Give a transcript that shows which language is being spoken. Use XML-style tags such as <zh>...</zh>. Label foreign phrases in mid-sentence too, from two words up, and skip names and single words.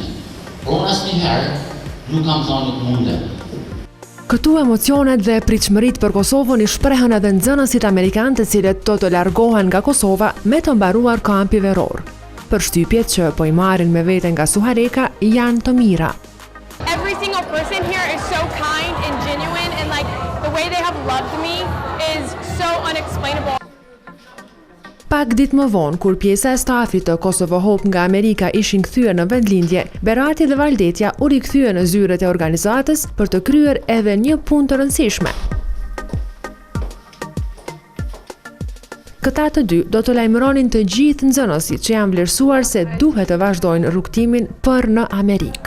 <sq>Por unë asnjëherë nuk kam thënë nuk mundem. Këtu emocionet dhe pritshmëritë për Kosovën i shprehen edhe nxënësit amerikanë të cilët do të largohen nga Kosova me të mbaruar kampi verorë. Përshtypjet që po i marrin me vete nga Suhareka janë të mira.</sq> <en>Every single person here is so kind and genuine and like the way they have loved me is so unexplainable.</en> <sq>Pak ditë më vonë, kur pjesa e stafit të Kosovo Hope nga Amerika ishin kthyer në vendlindje, Berati dhe Valdetja u rikthyen në zyret e organizatës për të kryer edhe një punë të rëndësishme. Këta të dy do të lajmëronin të gjithë nxënësit që janë vlerësuar se duhet të vazhdojnë rrugtimin për në Amerikë.</sq>